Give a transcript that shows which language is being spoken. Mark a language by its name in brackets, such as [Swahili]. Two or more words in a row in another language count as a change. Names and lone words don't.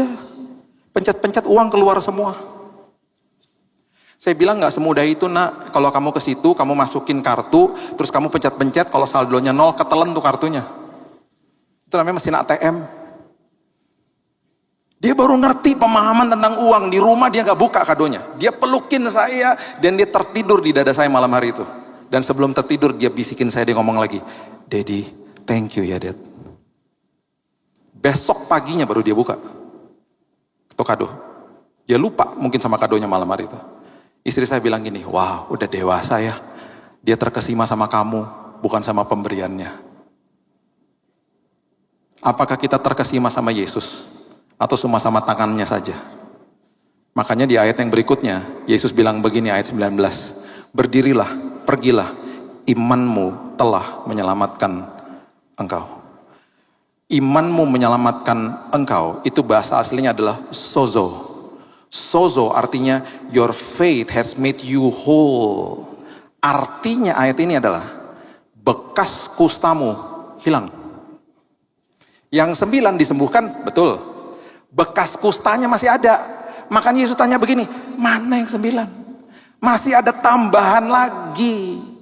[Indonesian] Pencet-pencet uang keluar semua. Saya bilang nggak semudah itu nak, kalau kamu ke situ, kamu masukin kartu, terus kamu pencet-pencet, kalau saldonya 0, ketelen tuh kartunya. Itu namanya mesin ATM. Dia baru ngerti pemahaman tentang uang, di rumah dia nggak buka kadonya. Dia pelukin saya, dan dia tertidur di dada saya malam hari itu. Dan sebelum tertidur dia bisikin saya, dia ngomong lagi, [English] Daddy, thank you ya Dad. [Indonesian] Besok paginya baru dia buka. Itu kado. Dia lupa mungkin sama kadonya malam hari itu. Istri saya bilang gini, wah udah dewasa ya. Dia terkesima sama kamu, bukan sama pemberiannya. Apakah kita terkesima sama Yesus? Atau cuma sama tangannya saja? Makanya di ayat yang berikutnya, Yesus bilang begini ayat 19. Berdirilah, pergilah, imanmu telah menyelamatkan engkau. Imanmu menyelamatkan engkau, itu bahasa aslinya adalah sozo. Sozo artinya [English] your faith has made you whole. [Indonesian] Artinya ayat ini adalah bekas kustamu hilang. Yang 9 disembuhkan, betul. Bekas kustanya masih ada. Makanya Yesus tanya begini, mana yang 9? Masih ada tambahan lagi.